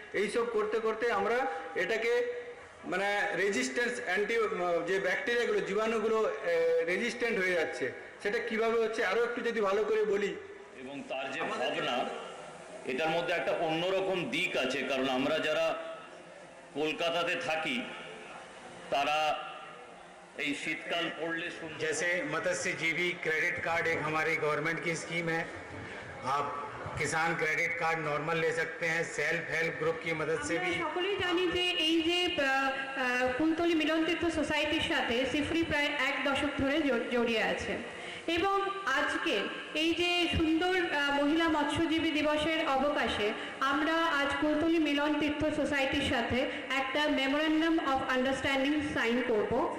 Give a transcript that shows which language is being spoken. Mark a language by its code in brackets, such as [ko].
[bn] এইসব করতে করতে আমরা এটাকে মানে রেজিস্ট্যান্স যে ব্যাকটেরিয়াগুলো জীবাণুগুলো রেজিস্ট্যান্ট হয়ে যাচ্ছে। সেটা কিভাবে হচ্ছে আরও একটু যদি ভালো করে বলি। এবং তার যে ভাবনা, এটার মধ্যে একটা অন্যরকম দিক আছে, কারণ আমরা যারা কলকাতাতে থাকি তারা এই শীতকাল পড়লে [hi] जैसे मत्स्यजीवी क्रेडिट कार्ड एक हमारी गवर्नमेंट की स्कीम है। आप किसान क्रेडिट कार्ड नॉर्मल ले सकते हैं, सेल्फ हेल्प ग्रुप की मदद से भी। [bn] আমরা সকলেই জানি যে এই যে কুলতলি মিলন তীর্থ সোসাইটির সাথে সিফরি প্রায় 1 দশক ধরে জড়িয়ে আছে এবং আজকে এই যে সুন্দর মহিলা মৎস্যজীবী দিবসের অবকাশে আমরা আজ কুলতলি মিলন তীর্থ সোসাইটির সাথে একটা মেমোরেন্ডাম অফ আন্ডারস্ট্যান্ডিং সাইন করব।